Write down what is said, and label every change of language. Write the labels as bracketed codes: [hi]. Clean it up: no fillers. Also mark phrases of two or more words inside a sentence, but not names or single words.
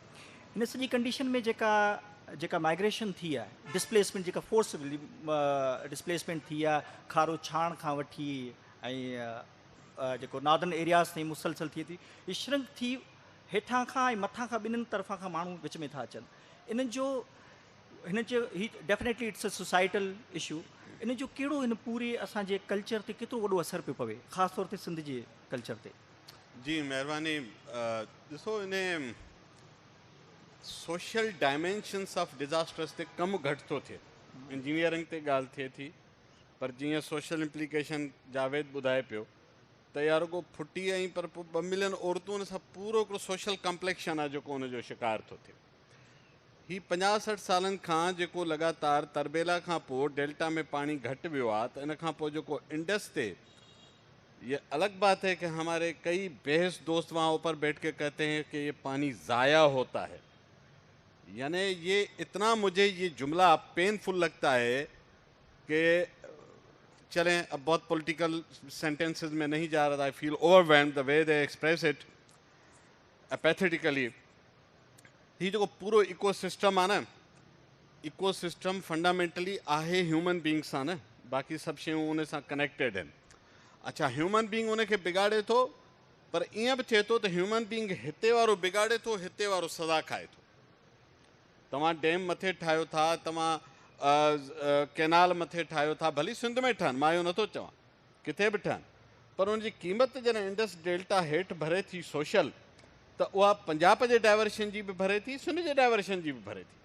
[sd] हिन सॼी कंडीशन में जेका माइग्रेशन थी आहे, डिस्प्लेसमेंट जेका [en] forcibly displacement [sd] थी आहे, खारो छाण खां वठी ऐं जेको [en] northern areas [sd] ताईं मुसलसल थिए थी, हीअ श्रिंक थी हेठां खां ऐं मथां खां ॿिन्हिनि तरफ़ां खां माण्हू विच में था अचनि। हिन जो ही [en] definitely it's a societal issue, [sd] इन जो कहिड़ो हिन पूरे असांजे कल्चर ते केतिरो वॾो असरु पियो पवे, ख़ासि तौर ते सिंध जे कल्चर ते? जी महिरबानी। ॾिसो, इन [en] social dimensions of disasters [sd] ते कमु घटि थो थिए, इंजीनियरिंग ते ॻाल्हि थिए थी, पर जीअं [en] social implication [sd] जावेद ॿुधाए पियो त यार रुगो फुटी ऐं पर पोइ 2 मिलियन औरतूं सां पूरो हिकिड़ो [en] social complexion [sd] आहे जेको उनजो शिकार थो थिए। ही 50-60 सालनि खां जेको लगातार तरबेला खां पोइ डेल्टा में पानी घटि वियो आहे, त इन खां पोइ जेको इंडस ते, [ur] یہ الگ بات ہے کہ ہمارے کئی بیحس دوست وہاں اوپر بیٹھ کے کہتے ہیں کہ یہ پانی ضائع ہوتا ہے، یعنی یہ اتنا مجھے یہ جملہ پینفل لگتا ہے کہ چلیں اب بہت [en] political sentences [ur] میں نہیں جا رہا. [en] I feel overwhelmed the way they express it apathetically. [sd] ही जो पूरो इकोसिस्टम आहे न, [en] ecosystem fundamentally [sd] आहे [en] human being [sd] सां न, बाक़ी सभु शयूं उन सां कनेक्टेड आहिनि। अच्छा, [en] human being [sd] उनखे बिगाड़े थो, पर ईअं बि थिए थो त [en] human being [sd] हिते वारो बिगाड़े थो, हिते वारो सज़ा खाए थो। तव्हां डैम मथे ठाहियो था, तव्हां कैनाल मथे ठाहियो था, भली सिंध में ठहनि, मां इहो नथो चवां, किथे बि ठहनि, पर उनजी क़ीमत जॾहिं इंडस डेल्टा हेठि भरे थी सोशल, त उहा पंजाब जे डाइवर्शन जी बि भरे थी, सिंध जे डाइवर्शन जी बि भरे थी।